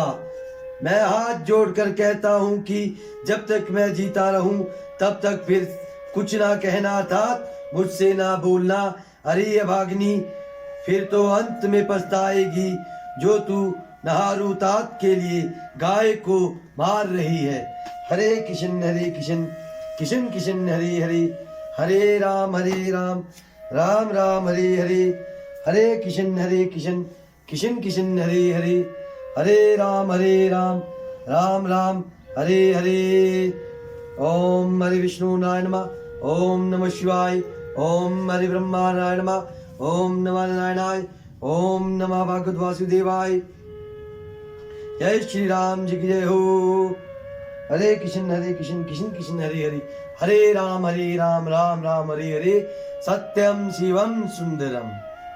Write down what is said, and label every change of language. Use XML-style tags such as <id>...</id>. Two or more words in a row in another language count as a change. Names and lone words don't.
<hi>मैं हाथ जोड़कर कहता हूँ कि जब तक मैं जीता रहूं तब तक फिर कुछ ना कहना, अर्थात मुझसे ना बोलना। अरे अभागिनी, फिर तो अंत में पछताएगी जो तू नहारू तात के लिए गाय को मार रही है।</hi> <sa>हरे कृष्ण कृष्ण कृष्ण हरे हरे, हरे राम राम राम हरे हरे। हरे कृष्ण कृष्ण कृष्ण हरे हरे, हरे राम राम राम हरे हरे। ओम हरि विष्णु नारायण नमः, ओम नमः शिवाय, ओम हरि ब्रह्मा नारायण नमः, ओम नमः नारायणाय, ओम नमः भगवत वासुदेवाय।</sa> <hi>जय श्री राम जी की जय हो।</hi> <sa>हरे कृष्ण कृष्ण कृष्ण हरे हरे, हरे राम राम राम हरे हरे। सत्यम शिवम सुंदरम।</sa>